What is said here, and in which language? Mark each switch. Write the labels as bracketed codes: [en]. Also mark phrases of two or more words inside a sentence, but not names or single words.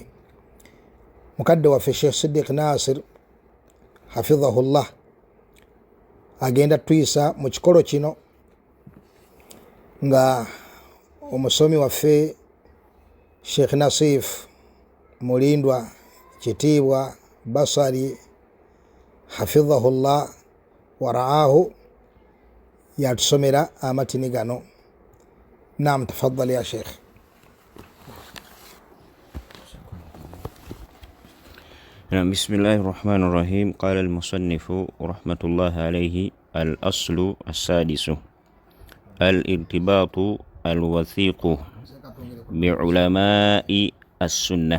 [lg] Mukadde waffe Sheikh Siddiq Nasir hafidhahullah agenda tuyisa mu kikolo kino nga omusomi waffe Sheikh Nasif Mulindwa Kitiibwa Basari hafidhahullah [ar] وراعاه [lg] yatusomera amatini gano. [ar] نعم، تفضل يا شيخ. بسم الله الرحمن الرحيم. قال المصنف رحمة الله عليه: الأصل السادس الارتباط الوثيق بعلماء السنة.